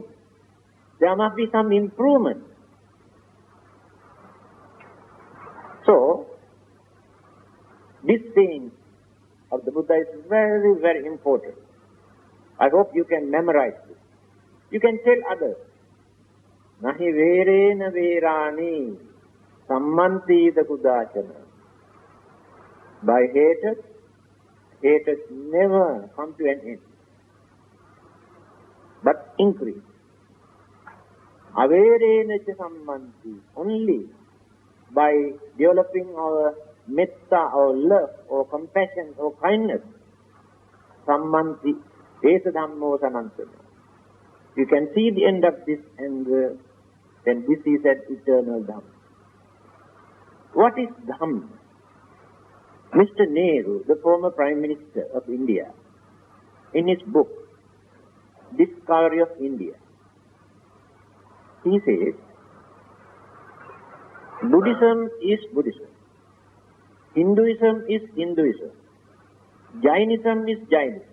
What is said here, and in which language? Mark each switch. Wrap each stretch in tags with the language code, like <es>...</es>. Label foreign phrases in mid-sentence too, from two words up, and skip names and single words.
<en>There must be some improvement. So, this saying of the Buddha is very, very important. I hope you can memorize this. You can tell others.</en> <pi>Nahi verena verani sammantita kudachana.</pi> <en>By hatred never come to an end, but increase.</en> <pi>Averena cha sammanti,</pi> <en>only by developing our metta, or love, or compassion, or kindness,</en> <pi>sammanti, esa dhammo sanantana.</pi> <en>You can see the end of this, and then this is an eternal Dhamma. What is Dhamma? Mr. Nehru, the former Prime Minister of India, in his book, Discourse of India, he says, Buddhism is Buddhism, Hinduism is Hinduism, Jainism is Jainism.</en>